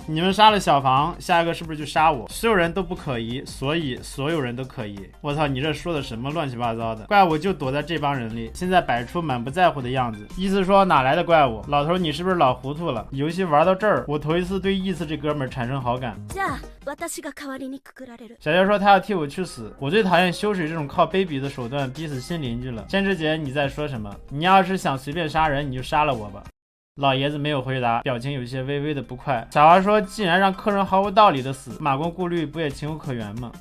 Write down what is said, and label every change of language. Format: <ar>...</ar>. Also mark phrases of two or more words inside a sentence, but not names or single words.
<zh>你们杀了小房，下一个是不是就杀我？所有人都不可疑，所以所有人都可疑。我操，你这说的什么乱七八糟的？怪物就躲在这帮人里，现在摆出满不在乎的样子，意思说哪来的怪物？老头你是不是老糊涂了？游戏玩到这儿，我头一次对义次这哥们儿产生好感。</zh> <ja>じゃあ私が代わりにくくられる。</ja> <zh>小杰说他要替我去死，我最讨厌修水这种靠卑鄙的手段逼死新邻居了。千之杰你在说什么？你要是想随便杀人，你就杀了我吧。老爷子没有回答，表情有些微微的不快。小花说既然让客人毫无道理的死，马公顾虑不也情有可原吗？</zh>